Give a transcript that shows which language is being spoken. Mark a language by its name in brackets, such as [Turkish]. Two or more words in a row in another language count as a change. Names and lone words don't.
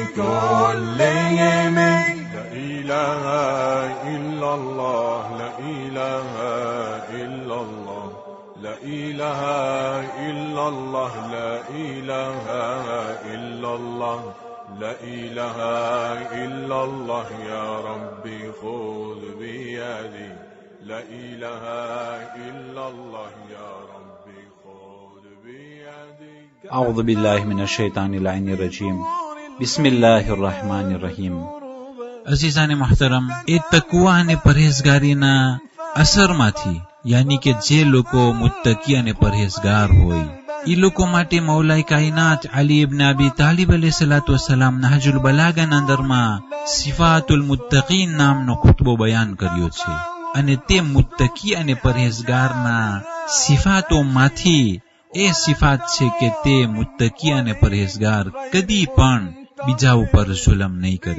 [Arabic] كلهم لا إله إلا الله لا إله إلا الله لا إله إلا الله لا إله إلا الله لا إله إلا الله يا ربي خذ بيدي لا إله إلا الله يا ربي خذ بيدي أعوذ بالله من الشيطان اللعين الرجيم بسم الله الرحمن الرحيم [Gujarati] અઝીઝાને મુહતરમ એ તકવા અને પरहेजगारीના અસરમાંથી યાની કે જે લોકો મુત્તકી અને પरहेजगार હોય એ લોકો માટે મૌલાએ કાયનાત અલી ઇબ્ન અબી તાલિબ [Arabic] عليه الصلاة والسلام [Gujarati] નહજુલ બલાગાના અંદરમાં સિફાતુલ મુત્તકીન નામનો ખુતબો બયાન કર્યો છે અને તે મુત્તકી અને પरहेजगारના સિફાતોમાંથી એ સિફાત છે કે તે મુત્તકી અને પरहेजगार કદી પણ બીજા ઉપર જુલમ નહીં કરે